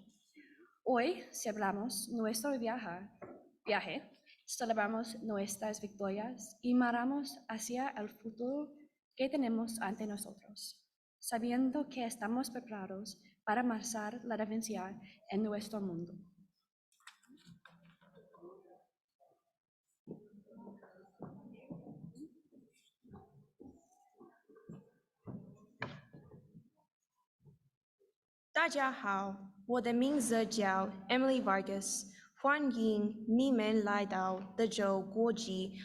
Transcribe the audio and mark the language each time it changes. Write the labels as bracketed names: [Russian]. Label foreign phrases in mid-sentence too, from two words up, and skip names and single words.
[Spanish] Hoy celebramos nuestro viaje, celebramos nuestras victorias y miramos hacia el futuro que tenemos ante nosotros, sabiendo que estamos preparados para marcar la diferencia en nuestro mundo. [Chinese] Hao, 我的名字叫 Emily Vargas，欢迎你们来到德州国际